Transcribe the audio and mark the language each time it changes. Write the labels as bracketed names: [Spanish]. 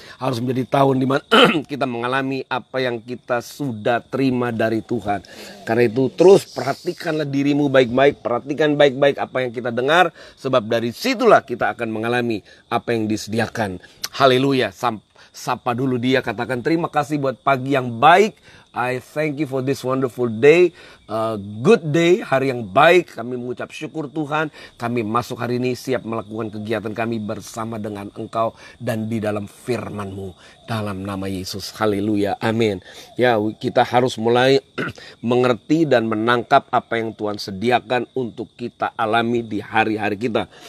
[Indonesian] Harus menjadi tahun di mana kita mengalami apa yang kita sudah terima dari Tuhan. Karena itu terus perhatikanlah dirimu baik-baik. Perhatikan baik-baik apa yang kita dengar. Sebab dari situlah kita akan mengalami apa yang disediakan. Haleluya. Sapa dulu dia, katakan terima kasih buat pagi yang baik. [English] I thank you for this wonderful day. Good day, [Indonesian] hari yang baik. Kami mengucap syukur Tuhan. Kami masuk hari ini siap melakukan kegiatan kami bersama dengan Engkau dan di dalam firman-Mu. Dalam nama Yesus, haleluya, amin. Ya, kita harus mulai mengerti dan menangkap apa yang Tuhan sediakan untuk kita alami di hari-hari kita.